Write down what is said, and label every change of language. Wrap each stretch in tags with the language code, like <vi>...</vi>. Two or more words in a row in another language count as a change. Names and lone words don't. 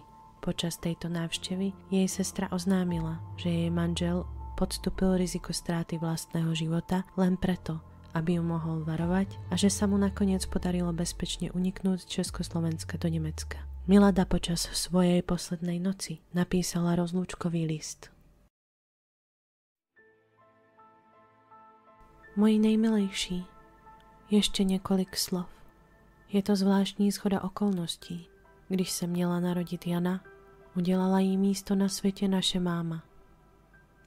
<sk>Počas tejto návštevy jej sestra oznámila, že jej manžel podstúpil riziko stráty vlastného života len preto, aby ju mohol varovať a že sa mu nakoniec podarilo bezpečne uniknúť z Československa do Nemecka. Milada počas svojej poslednej noci napísala rozlúčkový list.</sk> <cs>Moji nejmilejší, ještě několik slov. Je to zvláštní shoda okolností. Když se měla narodit Jana, udělala jí místo na světě naše máma.</cs>